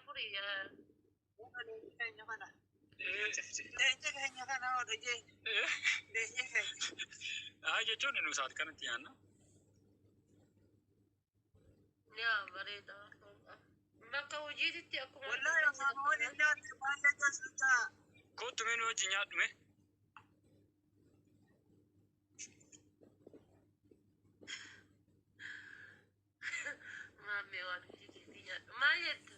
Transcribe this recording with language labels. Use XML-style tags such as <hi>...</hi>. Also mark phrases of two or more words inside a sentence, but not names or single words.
<om>يا jechuun nu isaati kanatti yaanna. يا بريدة bakka hojiititti akkuma wallahi afaan waliin nyaatti baay'ee jaalladha. Kootu mee nu wajjin nyaadhume. maamee waan hojiititti nyaadhu maal jettu</om>